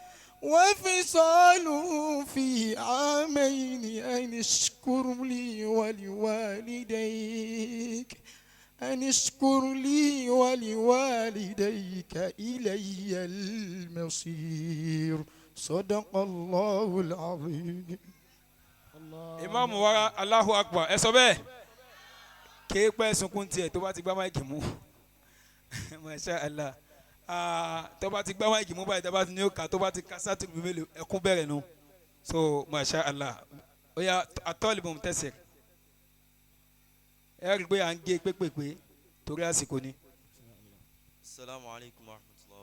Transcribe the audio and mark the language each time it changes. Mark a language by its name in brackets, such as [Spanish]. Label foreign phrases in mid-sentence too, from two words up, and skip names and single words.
[Arabic] وفصاله في عامين أن اشكر لي ولوالديك إلي المصير. صدق الله العظيم. إمام والله أكبر. [Yoruba] Ẹ sọ bẹ́ẹ̀. Kéèpẹ́ sunkún tiẹ̀ tó bá ti gbá máìkì mú. [Arabic] ما شاء الله. [Yoruba] Tó bá ti gbá máìkì mú báyìí tó bá ti ní òkà tó bá ti ka sátìrì mélòó ẹkún bẹ̀rẹ̀ nù. So [Arabic] ما شاء الله. [Yoruba] Ó yá atọ́lìbùn tẹ̀sẹ̀. Ẹ rí i pé à ń gé pépèpé torí àsìkò ni. [Arabic] السلام عليكم ورحمة الله